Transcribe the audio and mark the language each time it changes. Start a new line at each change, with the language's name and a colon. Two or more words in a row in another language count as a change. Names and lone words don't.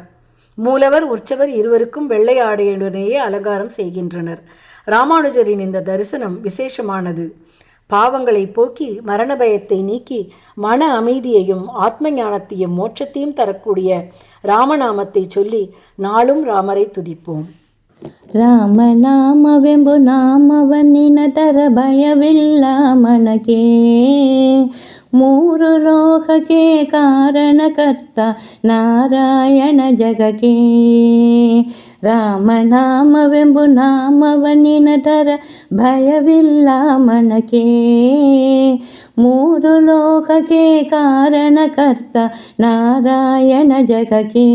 Tamil: மூலவர் உற்சவர் இருவருக்கும் வெள்ளை ஆடையுடனேயே அலங்காரம் செய்கின்றனர். ராமானுஜரின் இந்த தரிசனம் விசேஷமானது. பாவங்களை போக்கி மரண பயத்தை நீக்கி மன அமைதியையும் ஆத்ம ஞானத்தையும் மோட்சத்தையும் தரக்கூடிய ராமநாமத்தை சொல்லி நாளும் ராமரை துதிப்போம்.
Kannada: ರಾಮನಾಮವೆಂಬು ನಾಮವನ್ನಿನ ತರ ಭಯವಿಲ್ಲ ಮನಕೆ, ಮೂರು ಲೋಕಕ್ಕೆ ಕಾರಣಕರ್ತ ನಾರಾಯಣ ಜಗಕ್ಕೆ. ರಾಮನಾಮವೆಂಬು ನಾಮವನ್ನಿನ ತರ ಭಯವಿಲ್ಲ ಮನಕೆ, ಮೂರು ಲೋಕಕ್ಕೆ ಕಾರಣಕರ್ತ ನಾರಾಯಣ ಜಗಕ್ಕೆ.